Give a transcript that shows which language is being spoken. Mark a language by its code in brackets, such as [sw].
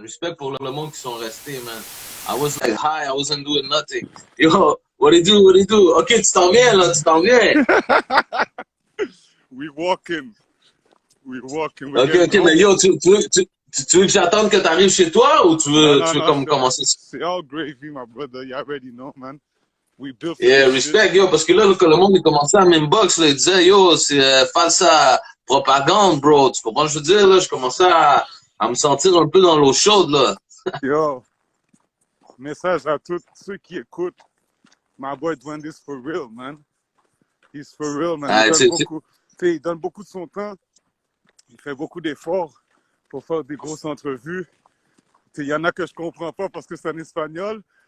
[fr] Respect pour le monde qui sont restés, man. [en] I was like high, I wasn't doing nothing. Yo, what do you do? Ok, [fr] tu t'en viens, là, [en] We're walking. [fr] Ok, mais yo, tu veux que j'attende que tu arrives chez toi ou tu veux comme commencer? [en] C'est all gravy, my brother. You already know, man. We built for Yeah, this shit. [fr] respect, yo, parce que là, que le monde il commençait à m'inbox, là, il disait, yo, c'est falsa propagande, bro. Tu comprends ce que je veux dire, là? Je commençais à me sentir un peu dans l'eau chaude, là. Yo, message à tous ceux qui écoutent. [en] My boy doing this for real, man. He's for real, man. Ah, [fr] Il donne beaucoup de son temps. Il fait beaucoup d'efforts pour faire des grosses entrevues. Il y en a que je comprends pas parce que c'est en espagnol.